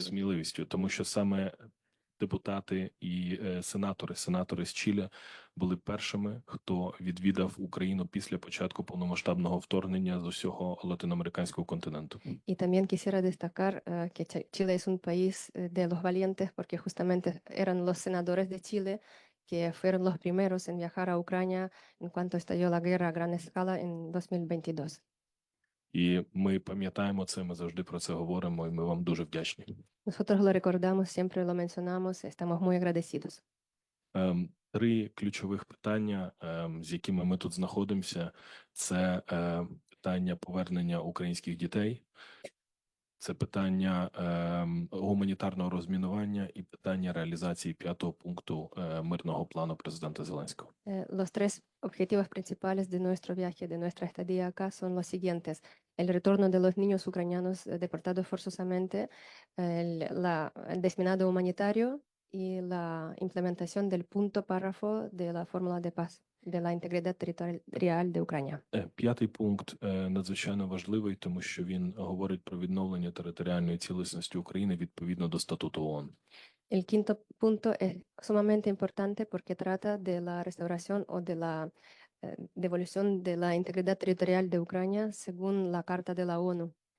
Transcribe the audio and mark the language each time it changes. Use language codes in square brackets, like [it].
[uk] сміливістю, тому що саме депутати і сенатори з Чилі були першими, хто відвідав Україну після початку повномасштабного вторгнення з усього латиноамериканського континенту. [es] Y también quisiera destacar que Chile es un país de los valientes porque justamente eran los senadores de Chile que fueron los primeros en viajar a Ucrania en cuanto estalló la guerra a gran escala en 2022. [uk] І ми пам'ятаємо це, ми завжди про це говоримо, і ми вам дуже вдячні. [es] Nosotros lo recordamos, siempre lo mencionamos, estamos muy agradecidos. [uk] Три ключових питання, з якими ми тут знаходимося, це питання повернення українських дітей, це питання гуманітарного розмінування і питання реалізації 5-го пункту мирного плану президента Зеленського. [es] Los tres objetivos principales de nuestro viaje, de nuestra estadía acá, son los siguientes. El retorno de los niños ucranianos deportados forzosamente, el desminado humanitario y la implementación del punto párrafo de la fórmula de paz, de la integridad territorial de Ucrania. [uk] 5-й пункт надзвичайно важливий, тому що він говорить про відновлення територіальної цілісності України відповідно до статуту ООН. [es] El quinto punto es sumamente importante porque trata de la restauración o de la devolución de la integridad territorial de Ucrania según la Carta de la ONU.